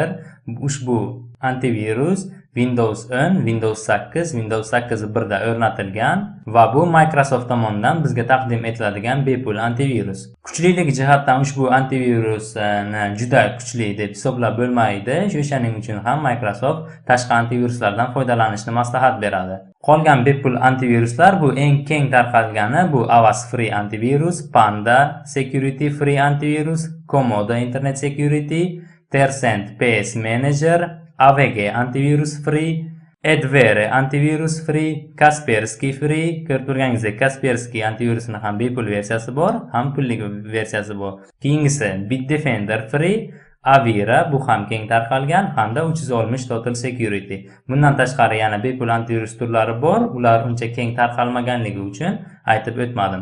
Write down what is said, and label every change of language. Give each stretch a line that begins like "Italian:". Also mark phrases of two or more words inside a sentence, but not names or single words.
Uzbek: Ushbu antivirus Windows 10, Windows 8, Windows 8.1 da o'rnatilgan va bu Microsoft tomonidan bizga taqdim etiladigan bepul antivirus. Kuchlilik jihatdan ushbu antivirusni juda kuchli deb hisoblab bo'lmaydi. O'shaning uchun ham Microsoft tashqi antiviruslardan foydalanishni maslahat beradi. Qolgan bepul antiviruslar bu eng keng tarqalgani bu Avast Free antivirus, Panda Security Free antivirus, Komodo Internet Security, Tencent PS Manager, AVG antivirus free, Adware antivirus free, Kaspersky free. Ko'rib turganingizdek, Kaspersky antivirusning ham bepul versiyasi bor, ham pullik versiyasi bor. Keyingisi Bitdefender free, Avira bu ham keng tarqalgan hamda 360 Total Security. Bundan tashqari yana bepul antivirus turlari bor, ular uncha keng tarqalmaganligi uchun aytib o'tmadim.